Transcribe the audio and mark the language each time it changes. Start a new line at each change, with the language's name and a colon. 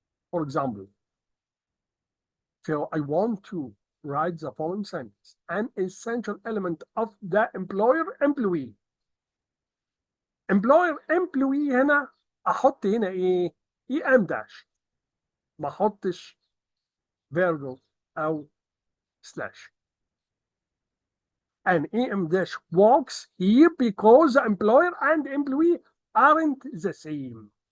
English: For example, so I want to write the following sentence: an essential element of the employee.
Arabic: employee هنا احط هنا ايه؟ em dash، ما احطش virgule او slash.
English: And em dash works here because the employer and employee aren't the same.